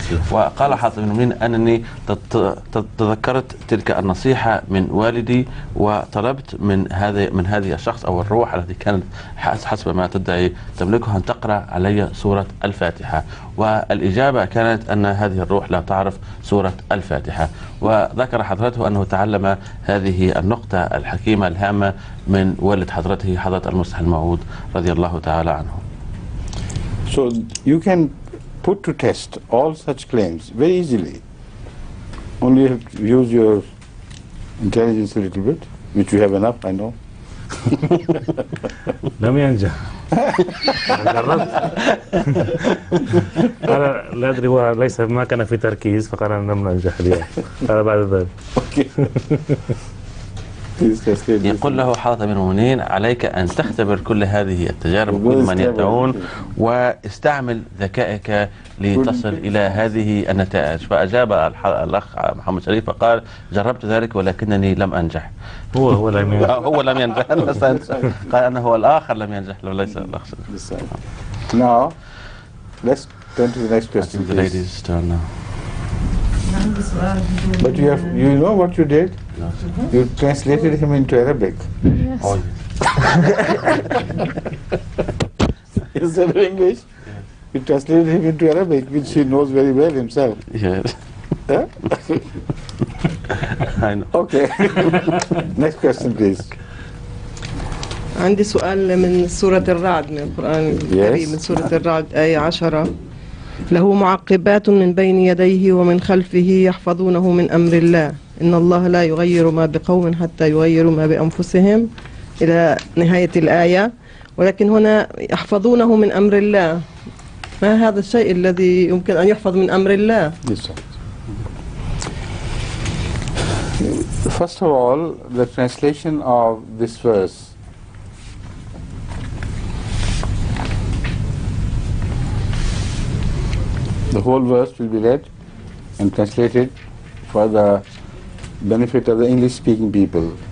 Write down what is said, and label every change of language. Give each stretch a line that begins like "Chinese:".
Arabic: وقال حضرة المؤمنين أنني تذكرت تلك النصيحة من والدي، وطلبت من هذه الشخص أو الروح التي كانت حسب ما تدعي تملكها أن تقرأ علي سورة الفاتحة. والإجابة كانت أن هذه الروح لا تعرف سورة الفاتحة. وذكر حضرته أنه تعلم هذه النقطة الحكيمة الهامة من والد حضرته حضرة المصلح الموعود رضي الله تعالى عنه. So you can put to test all such claims very easily. Only you have to use your intelligence a little bit, which you have enough, I know. لم ينجح. جربت. قال لا أدري، هو ليس ما كان في تركيز، فقال أنا لم ننجح اليوم. قال بعد ذلك. يقول له حضرة أمير المؤمنين عليك أن تختبر كل هذه التجارب كل من يدعون، واستعمل ذكائك لتصل إلى هذه النتائج. فأجاب الأخ محمد شريف فقال جربت ذلك ولكنني لم أنجح. هو لم ينجح. هو لم ينجح. قال أنه الآخر لم ينجح وليس الأخ.
English: Now, let's turn to the next question. The ladies' turn now. But you know what you did? No. You translated him into Arabic. Yes. Oh, Instead of English, you translated him into Arabic, which he knows very well himself. yes. Yeah? I know. Okay. Next question, please.
Arabic: عندي سؤال من سورة الرعد من القرآن الكريم، من سورة الرعد آية 10: له معقبات من بين يديه ومن خلفه يحفظونه من أمر الله إن الله لا يغير ما بقوم حتى يغيروا ما بأنفسهم إلى نهاية الآية. ولكن هنا يحفظونه من أمر الله، ما هذا الشيء الذي يمكن أن يحفظ من أمر الله؟
English: First of all, the translation of this verse. The whole verse will be read and translated for the benefit of the English-speaking people.